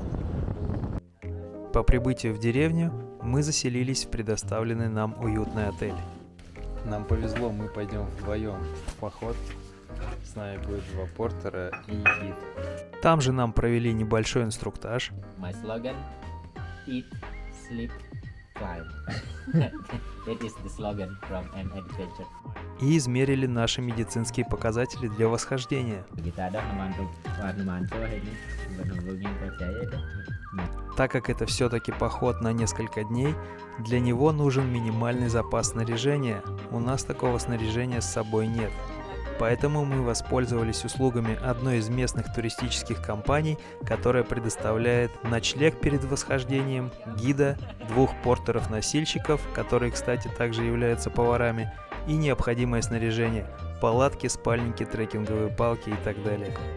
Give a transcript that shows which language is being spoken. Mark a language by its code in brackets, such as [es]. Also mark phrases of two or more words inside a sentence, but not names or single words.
[ru] По прибытию в деревню мы заселились в предоставленный нам уютный отель. Нам повезло, мы пойдем вдвоем в поход. С нами будет 2 портера и гид. Там же нам провели небольшой инструктаж. [en] My slogan: eat, sleep, climb. That is the slogan from an adventure. [ru] И измерили наши медицинские показатели для восхождения. [id] Kita ada memantau ini menunggunya percaya dah. [ru] Так как это все-таки поход на несколько дней, для него нужен минимальный запас снаряжения. У нас такого снаряжения с собой нет. Поэтому мы воспользовались услугами одной из местных туристических компаний, которая предоставляет ночлег перед восхождением, гида, 2 портеров-носильщиков, которые, кстати, также являются поварами, и необходимое снаряжение – палатки, спальники, трекинговые палки и так далее.